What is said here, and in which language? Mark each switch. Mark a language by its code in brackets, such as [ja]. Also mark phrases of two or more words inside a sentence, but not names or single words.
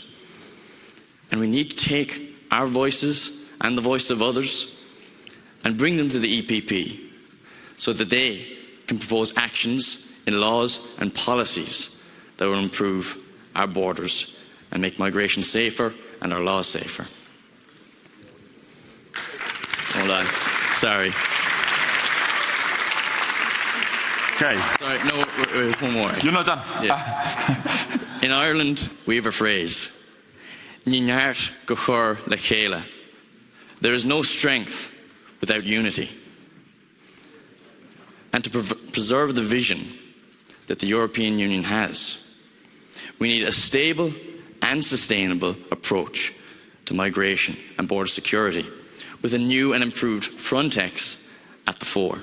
[en] And we need to take our voices and the voice of others and bring them to the EPP so that they can propose actions in laws and policies that will improve our borders and make migration safer and our laws safer. Hold on, sorry. Okay. Sorry, no, one more. You're not done. Yeah. In Ireland, we have a phrase, [ga] Ní neart go chur le chéile. [en] There is no strength without unity. And to preserve the vision that the European Union has, we need a stable and sustainable approach to migration and border security, with a new and improved Frontex at the fore.